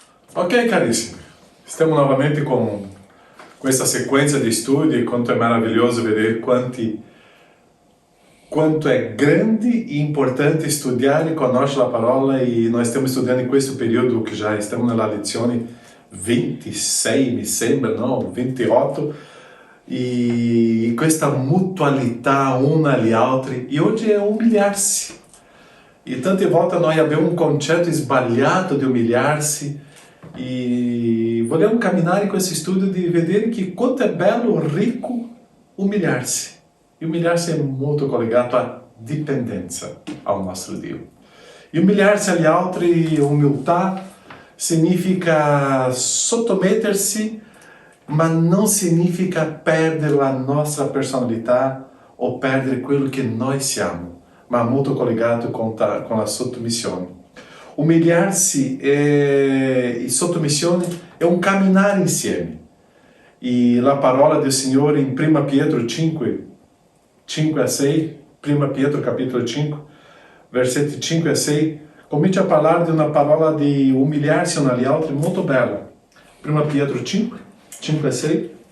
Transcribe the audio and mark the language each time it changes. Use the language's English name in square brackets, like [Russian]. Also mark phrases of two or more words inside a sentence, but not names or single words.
[Italian] Ok, carissimi, stiamo novamente com questa sequência di studi e quanto è meraviglioso vedere quanto è grande e importante studiare e conoscere la parola, e nós stiamo studiando in questo periodo che già stiamo nella lezione 26, mi sembra, no? 28, e questa mutualità una agli altri, e oggi è umiliarsi. E tante volte noi abbiamo un concetto sbagliato di umiliarsi, e vogliamo camminare [Portuguese] com esse estudo de [Italian] vedere [Portuguese] que quanto é belo, rico umilhar-se. E umilhar-se é muito collegato à dipendência ao nosso Dio. [Italian] E umilhar-se agli altri, umiltà, significa sottomettersi, ma non significa perdere la nostra personalità o perdere quello che noi siamo, ma molto collegato con la sottomissione. [Portuguese] Humilhar-se e sottomissione é um caminhar insieme. [Italian] E a parola [Portuguese] do Senhor em [Italian] 1 Pietro 5, 5 a 6, 1 Pietro capítulo 5, versetti 5 a 6, comincia a parlare di una parola di [Portuguese] umilhar-se um [Italian] agli altri molto bella. 1 Pietro 5, 5 a 6.